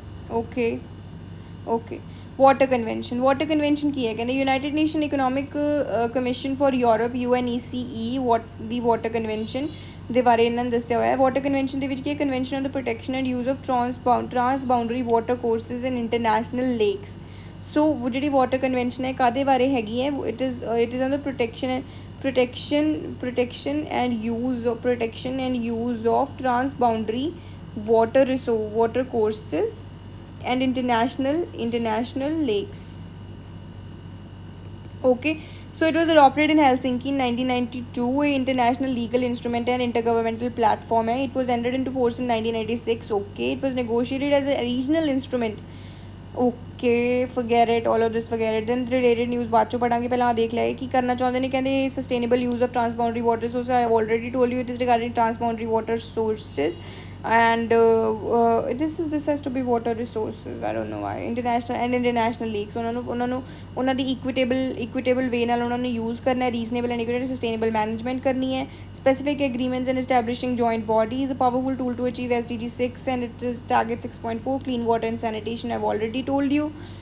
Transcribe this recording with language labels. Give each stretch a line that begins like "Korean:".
Punjabi: Okay. Water Convention
Hindi: की है कहने
Punjabi: United Nations Economic Commission for Europe UNECE the Water Convention ਦੇ ਬਾਰੇ ਇਹਨਾਂ ਨੇ ਦੱਸਿਆ ਹੋਇਆ ਹੈ. ਵਾਟਰ ਕਨਵੈਨਸ਼ਨ ਦੇ ਵਿੱਚ ਕੀ ਹੈ convention on the protection and use of ਟਰਾਂਸਬਾਊਂਡਰੀ water courses in international lakes. ਸੋ ਜਿਹੜੀ ਵਾਟਰ ਕਨਵੈਨਸ਼ਨ ਹੈ ਕਾਹਦੇ ਬਾਰੇ ਹੈਗੀ ਹੈ
English: It is on the protection and use of transboundary water courses and international lakes. Okay, so it was adopted in Helsinki in 1992, a international legal instrument and intergovernmental platform. It was entered into force in 1996. Okay, it was negotiated as a regional instrument. Okay, forget it, all of this forget it. Then related news
Punjabi: बाद चो पढ़ांगे पहले हाँ देख लिया कि करना चाहते नहीं कहते
English: sustainable use of transboundary water sources. I have already told you it is regarding transboundary water sources and this has to be water resources. I don't know why. International leaks ਉਹਨਾਂ ਦੀ equitable way
Punjabi: ਨਾਲ ਉਹਨਾਂ ਨੂੰ
English: use ਕਰਨਾ ਹੈ, reasonable and equitable sustainable management ਕਰਨੀ ਹੈ, specific agreements and establishing joint bodies, a powerful tool to achieve SDG 6 and it is target 6.4 clean water and sanitation. I've already told you.